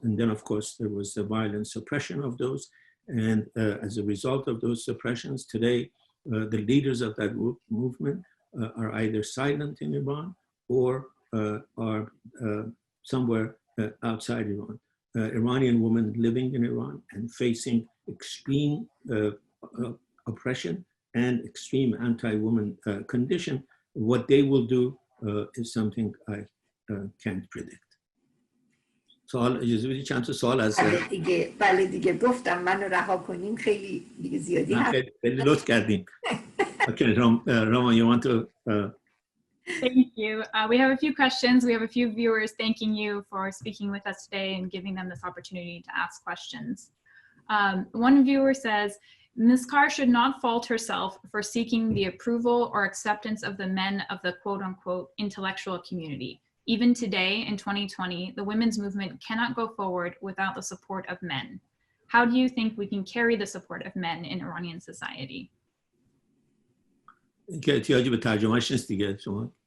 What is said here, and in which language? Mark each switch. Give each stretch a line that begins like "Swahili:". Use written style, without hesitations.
English: And then, of course, there was the violent suppression of those. And as a result of those suppressions, today, the leaders of that movement are either silent in Iran or are somewhere outside Iran. Iranian women living in Iran and facing extreme oppression and extreme anti-woman condition, what they will do is something I can't predict.
Persian: سوال اجازه بدید چند تا سوال از بله دیگه گفتم منو رها کنین، خیلی دیگه زیادی خیلی لطف کردین.
English: Okay, Roma, you want to? Thank you. We have a few questions. We have a few viewers thanking you for speaking with us today and giving them this opportunity to ask questions. One viewer says, Ms. Kar should not fault herself for seeking the approval or acceptance of the men of the quote-unquote intellectual community. Even today, in 2020, the women's movement cannot go forward without the support of men. How do you think we can carry the support of men in Iranian society?
Persian: که احتیاجی به ترجمهش نیست دیگه شما